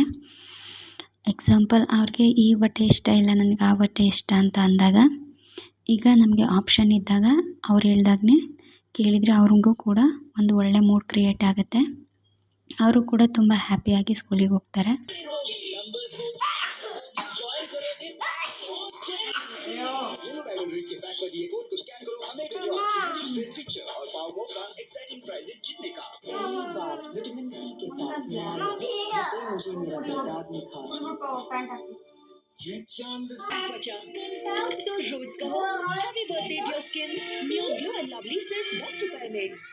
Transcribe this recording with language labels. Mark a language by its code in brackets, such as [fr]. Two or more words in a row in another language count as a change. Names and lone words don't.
[kn] ಎಕ್ಸಾಂಪಲ್ ಅವ್ರಿಗೆ ಈ ಬಟ್ಟೆ ಇಷ್ಟ ಇಲ್ಲ ನನಗೆ ಆ ಬಟ್ಟೆ ಇಷ್ಟ ಅಂತ ಅಂದಾಗ ಈಗ ನಮಗೆ ಆಪ್ಷನ್ ಇದ್ದಾಗ ಅವ್ರು ಹೇಳ್ದಾಗನೇ ಕೇಳಿದರೆ ಅವ್ರಿಗೂ ಕೂಡ ಒಂದು ಒಳ್ಳೆ [en] mood create [kn] ಆಗುತ್ತೆ. ಅವರು ಕೂಡ ತುಂಬ ಹ್ಯಾಪಿಯಾಗಿ ಸ್ಕೂಲಿಗೆ ಹೋಗ್ತಾರೆ. [en] vitamin C [hi] के साथ मुझे मेरा बेदाग निखार ये चांद त्वचा तो रोज का [en] happy birthday dear skin [hi] न्यू ग्लो एंड लवली सिर्फ 10 रुपए में।